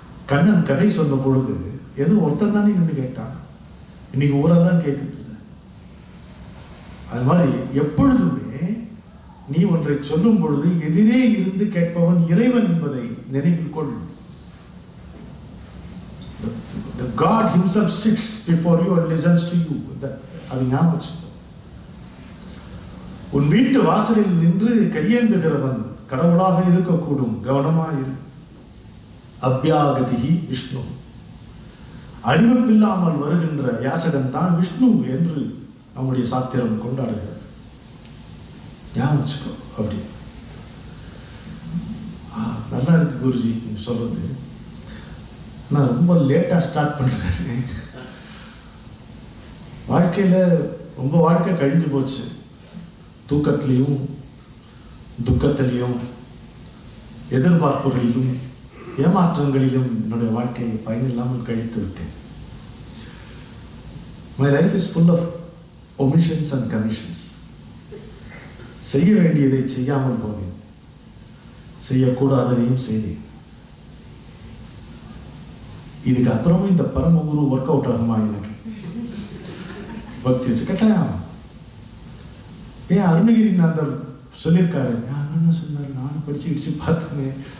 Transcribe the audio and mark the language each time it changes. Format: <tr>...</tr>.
<ta>கண்ணன் கதை சொன்ன பொழுது ஒருத்தன் தானே நின்று கேட்டான். இன்னைக்கு ஊரெல்லாம் கேட்குது இல்லை. அது மாதிரி எப்பொழுதுமே நீ ஒன்றை சொல்லும் பொழுது எதிரே இருந்து கேட்பவன் இறைவன் என்பதை நினைவில் கொள்.</ta> <en>The God himself sits before you and listens to you.</en> <ta>அது ஞாபகம். உன் வீட்டு வாசலில் நின்று கையேந்துகிறவன் கடவுளாக இருக்கக்கூடும், கவனமாயிரு. அபியாகதிகி விஷ்ணு, அறிவிப்பில்லாமல் வருகின்ற யாசகன் தான் விஷ்ணு என்று நம்முடைய சாத்திரம் கொண்டாடுகிறது. ஞாபகம் அப்படி. நல்லா இருக்கு குருஜி நீங்க சொல்றது. நான் ரொம்ப லேட்டா ஸ்டார்ட் பண்றேன். வாழ்க்கையில ரொம்ப வாழ்க்கை கழிஞ்சு போச்சு. தூக்கத்திலையும் துக்கத்திலையும் எதிர்பார்ப்புகளிலும் ஏமாற்றங்களிலும் என்னுடைய வாழ்க்கையை பயனில்லாமல் கழித்து விட்டேன்.</ta> <en>My life is full of omissions and commissions.</en> <ta>செய்ய வேண்டியதை செய்யாமல் போனேன், செய்யக்கூடாததையும் செய்தேன். இதுக்கு அப்புறமும் இந்த பரம குரு ஒர்க் அவுட் ஆகுமா? எனக்கு பக்தி வச்சு கட்டாயம். ஏன் அருணகிரிநாதர் சொல்லியிருக்காரு, என்ன சொன்னாரு, நானும் படிச்சு பார்த்தேன்.</ta>